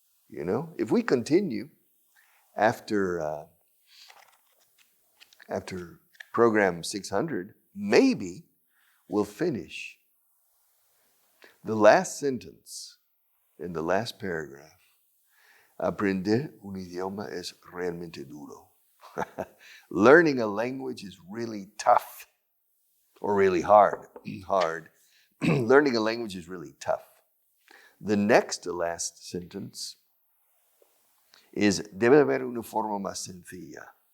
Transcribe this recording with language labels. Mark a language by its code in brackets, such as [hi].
[en] You know, if we continue after program 600, maybe we'll finish the last sentence in the last paragraph. [es] Aprender un idioma es realmente duro. [en] Learning a language is really tough or really hard. Learning a language is really tough. The next to last sentence is [es] debe haber una forma más sencilla.